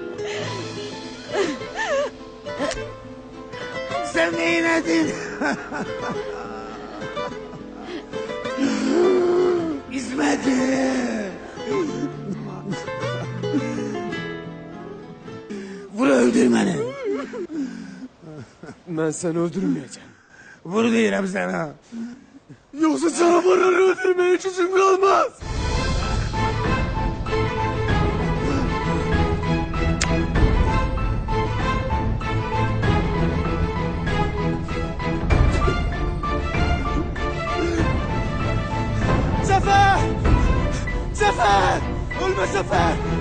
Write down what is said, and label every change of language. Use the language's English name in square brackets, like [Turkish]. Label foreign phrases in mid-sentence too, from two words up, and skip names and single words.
[Turkish] Sen neynedin? İsmet'im. Vur öldür beni. [Azerbaijani] Mən səni öldürməyəcəm. Vur deyirəm sana. Yoxsa canavarları öldürməyə gücüm qalmaz. Zafer! [Turkish] Zafer! Ölme Zafer!